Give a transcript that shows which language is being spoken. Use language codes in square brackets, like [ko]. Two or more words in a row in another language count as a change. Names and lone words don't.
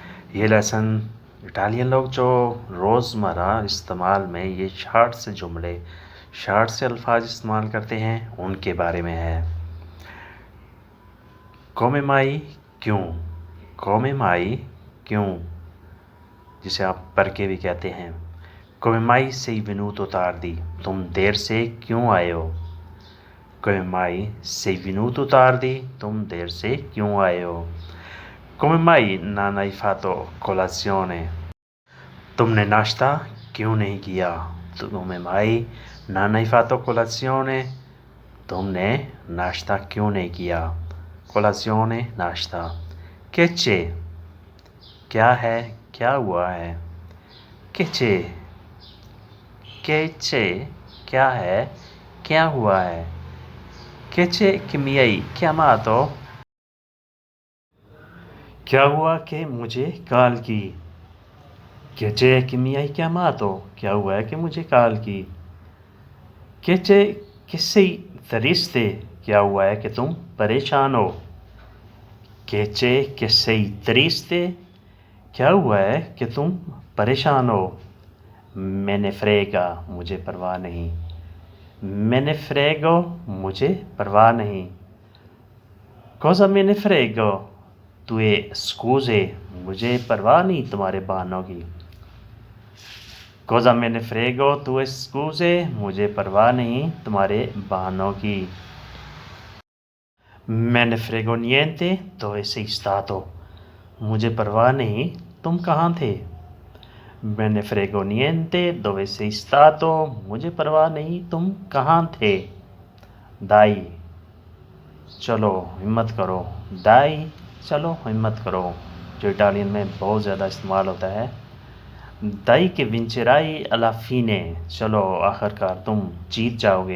[ur] یہ لیسن اٹالین لوگ جو روزمرہ استعمال میں یہ شارٹ سے جملے، شارٹ سے الفاظ استعمال کرتے ہیں، ان کے بارے میں ہے. [it] come mai [ur] क्यों, [it] come mai [ur] क्यों, جسے آپ پر کے بھی کہتے ہیں. [it] come mai sei venuto tardi, [ur] تم دیر سے کیوں آئے ہو. [it] Come mai sei venuto tardi? [ur] تم دیر سے کیوں آئے ہو. [it] Come mai non hai fatto colazione? [ur] تم نے ناشتہ کیوں نہیں کیا. [it] Come mai non hai fatto colazione? [ur] تم نے ناشتہ کیوں نہیں کیا. [it] Colazione नाश्ता। Che c'è? [ur] کیا ہے، کیا ہوا ہے. [it] Che c'è? Che c'è? [ur] کیا ہے، کیا ہوا ہے. [it] Che c'è che mi hai chiamato? [ur] کیا ہوا کہ مجھے کال کی. [it] Che c'è che mi hai chiamato? [ur] کیا ہوا ہے کہ مجھے کال کی. [it] Che c'è che sei triste? [ur] کیا ہوا ہے کہ تم پریشان ہو. [it] Che c'è che sei triste? [ur] کیا ہوا ہے کہ تم پریشان ہو. [it] Me ne frega, [ur] مجھے پرواہ نہیں. [it] Me ne frego, [ur] مجھے پرواہ نہیں. [it] Cosa me ne frego? tue scuse, [ur] مجھے پرواہ نہیں تمہارے بہانوں کی. [it] Cosa me ne frego tue scuse, [ur] مجھے پرواہ نہیں تمہارے بہانوں کی. [it] Me ne frego niente dove sei stato, [ur] مجھے پرواہ نہیں تم کہاں تھے. [it] Me ne frego niente dove sei stato, [ur] مجھے پرواہ نہیں تم کہاں تھے. Dai, چلو ہمت کرو. Dai, چلو ہمت کرو، جو اٹالین میں بہت زیادہ استعمال ہوتا ہے. [it] dai che vincerai alla fine, [ur] چلو آخرکار تم جیت جاؤ گے.